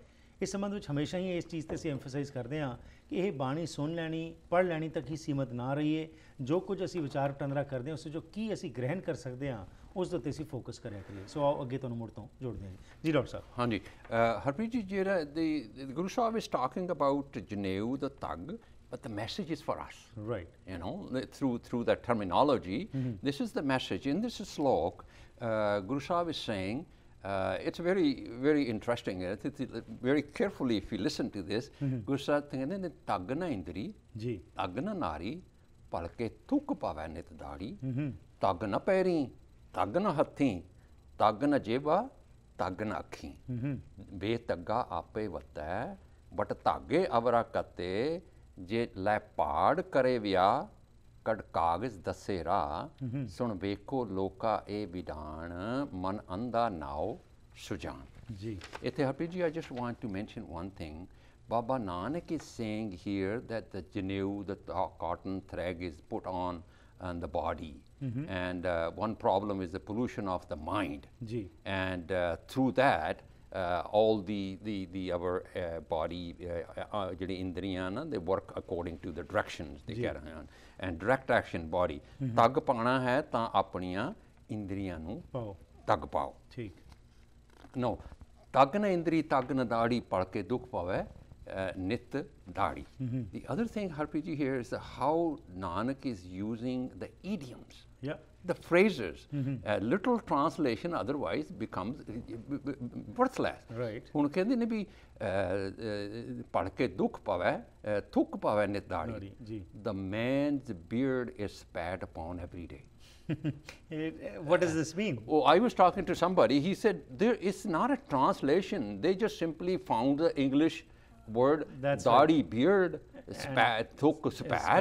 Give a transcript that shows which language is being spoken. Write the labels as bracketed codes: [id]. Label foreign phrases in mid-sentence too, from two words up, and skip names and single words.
[pa] ਇਸ ਸੰਬੰਧ ਵਿੱਚ ਹਮੇਸ਼ਾ ਹੀ ਇਸ ਚੀਜ਼ ਤੇ ਅਸੀਂ ਐਮਫਸਾਈਜ਼ ਕਰਦੇ ਹਾਂ ਕਿ ਇਹ ਬਾਣੀ ਸੁਣ ਲੈਣੀ, ਪੜ੍ਹ ਲੈਣੀ ਤੱਕ ਹੀ ਸੀਮਤ ਨਾ ਰਹੀਏ। ਜੋ ਕੁਝ ਅਸੀਂ ਵਿਚਾਰ ਵਟਾਂਦਰਾ ਕਰਦੇ ਹਾਂ ਉਸ ਜੋ ਕੀ ਅਸੀਂ ਗ੍ਰਹਿਣ ਕਰ ਸਕਦੇ ਹਾਂ ਉਸ ਦੇ ਉੱਤੇ ਅਸੀਂ ਫੋਕਸ ਕਰਿਆ ਕਰੀਏ। ਸੋ ਆਓ ਅੱਗੇ ਤੁਹਾਨੂੰ ਮੁੜ ਤੋਂ ਜੋੜਦੇ ਹਾਂ ਜੀ ਡਾਕਟਰ ਸਾਹਿਬ। ਹਾਂਜੀ ਹਰਪ੍ਰੀਤ ਜੀ, ਜਿਹੜਾ ਗੁਰੂ ਸਾਹਿਬ [en] is talking about ਜਨੇਊ the thug, but the message is for us, right? You know, through that terminology, this is the message. In this slok, Guru Sahib is saying, it's very, very interesting. Very carefully, if you listen to this, [pa] Guru Sahib ਕਹਿੰਦੇ ਨੇ ਤਗ ਨਾ ਇੰਦਰੀ, ਜੀ ਤਗ ਨਾ ਨਾਰੀ, ਭਲਕੇ ਥੁੱਕ ਪਾਵੈ ਨਿਤ ਦਾੜੀ, ਤਗ ਨਾ ਪੈਰੀ, ਤਗ ਨਾ ਹੱਥੀ, ਤਗ ਨਾ ਜੇਬਾ, ਤਗ ਨਾ ਅੱਖੀ, ਬੇਤੱਗਾ ਆਪੇ ਵਤੈ, ਬਟ ਧਾਗੇ ਅਵਰਾ ਕਤੇ, ਜੇ ਲੈ ਪਾੜ ਕਰੇ ਵਿਆਹ, ਕੜ ਕਾਗਜ਼ ਦੱਸੇ ਰਾਹ, ਸੁਣ ਵੇਖੋ ਲੋਕਾ ਇਹ ਵਿਧਾਨ, ਮਨ ਅੰਧਾ ਨਾਉ ਸੁਜਾਨ। ਜੀ ਇੱਥੇ ਹਰਪ੍ਰੀਤ ਜੀ, [en] I just want to mention one thing. Baba Nanak is saying here that the janeu, the cotton thread is put on the body, and one problem is the pollution of the mind. Ji. And through that, all the our body, [pa] ਜਿਹੜੀ ਇੰਦਰੀਆਂ ਨਾ, [en] they work according to the directions they carry on, and direct action body. [pa] ਤਗ ਪਾਣਾ ਹੈ ਤਾਂ ਆਪਣੀਆਂ ਇੰਦਰੀਆਂ ਨੂੰ ਪਾਓ, ਤਗ ਪਾਓ। ਠੀਕ। No, ਤਗ ਨਾ ਇੰਦਰੀ, ਤਗ ਨਾ ਦਾੜੀ, ਪੜ ਕੇ ਦੁੱਖ ਪਾਵੇ ਨਿਤ ਦਾੜੀ। [en] The other thing, Harpreet ji, here is how Nanak is using the idioms. Yeah. The phrases. Literal translation otherwise becomes worthless. Right. [pa] ਹੁਣ ਕਹਿੰਦੇ ਨੇ ਵੀ ਪੜ ਕੇ ਦੁੱਖ ਪਾਵੇ, ਥੁੱਕ ਪਾਵੇ ਨਿਤ ਦਾੜੀ। ਜੀ। [en] The man's beard is spat upon every day. What does this mean? Oh, I was talking to somebody. He said it's not a translation. They just simply found the English word daadi, beard, spat, thuk, spat.